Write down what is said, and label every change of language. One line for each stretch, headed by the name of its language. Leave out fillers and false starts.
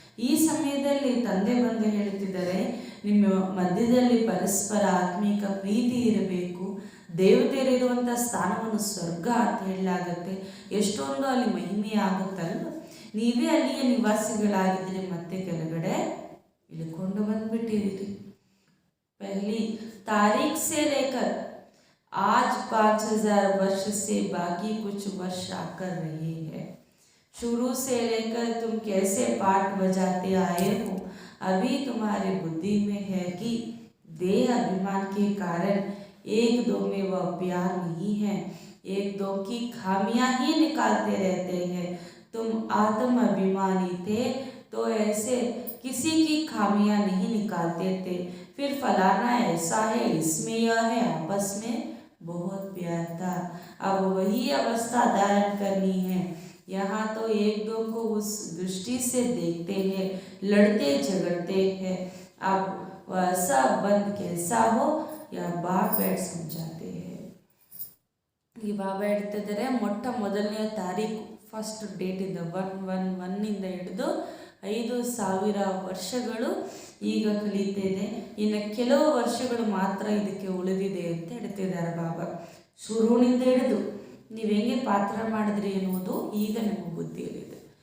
Kannada: ಈ ಸಮಯದಲ್ಲಿ ತಂದೆ ಬಂದು ಹೇಳ್ತಿದ್ದಾರೆ, ನಿಮ್ಮ ಮಧ್ಯದಲ್ಲಿ ಪರಸ್ಪರ ಆತ್ಮೀಕ ಪ್ರೀತಿ ಇರಬೇಕು. ದೇವತೆಯರಿರುವಂಥ ಸ್ಥಾನವನ್ನು ಸ್ವರ್ಗ ಅಂತ ಹೇಳಲಾಗತ್ತೆ. ಎಷ್ಟೊಂದು ಅಲ್ಲಿ ಮಹಿಮೆ ಆಗುತ್ತಲ್ವ. ನೀವೇ ಅಲ್ಲಿಯ ನಿವಾಸಿಗಳಾಗಿದ್ದರೆ ಮತ್ತೆ ಕೆಳಗಡೆ ಇಳ್ಕೊಂಡು ಬಂದ್ಬಿಟ್ಟಿದ್ದೀರಿ.
Hindi: पहली तारीख से लेकर आज 5000 वर्ष से बाकी कुछ वर्ष आकर रहे हैं. शुरू से लेकर तुम कैसे पाठ बजाते आए हो, अभी तुम्हारी बुद्धि में है कि देह अभिमान के कारण एक दो में वह प्यार नहीं है, एक दो की खामियां ही निकालते रहते हैं. तुम आत्म अभिमानी थे तो ऐसे किसी की खामियां नहीं निकालते थे. फिर फलाना ऐसा है, इसमें यह है, आपस में बहुत प्यार था. अब वही अवस्था धारण करनी है. यहाँ तो एक दो को उस दृष्टि से देखते हैं, लड़ते झगड़ते हैं. अब वैसा बंद कैसा हो या बार बैठ समझाते हैं.
Kannada: ಈ ಬಾಬಾ ಹೇಳ್ತಿದ್ದಾರೆ, ಮೊಟ್ಟ ಮೊದಲನೆಯ ತಾರೀಕು
English: first ಡೇಟಿಂದ
Kannada: 1/1 ಹಿಡಿದು 5000 ವರ್ಷಗಳು ಈಗ ಕಳೀತಿದೆ. ಇನ್ನು ಕೆಲವು ವರ್ಷಗಳು ಮಾತ್ರ ಇದಕ್ಕೆ ಉಳಿದಿದೆ ಅಂತ ಹೇಳ್ತಿದ್ದಾರೆ ಬಾಬಾ. ಶುರುವಿನಿಂದ ಹಿಡಿದು ನೀವು ಹೆಂಗೆ ಪಾತ್ರ ಮಾಡಿದ್ರಿ ಎನ್ನುವುದು ಈಗ ನಿಮ್ಮ ಬುದ್ಧಿಯಲ್ಲಿದೆ.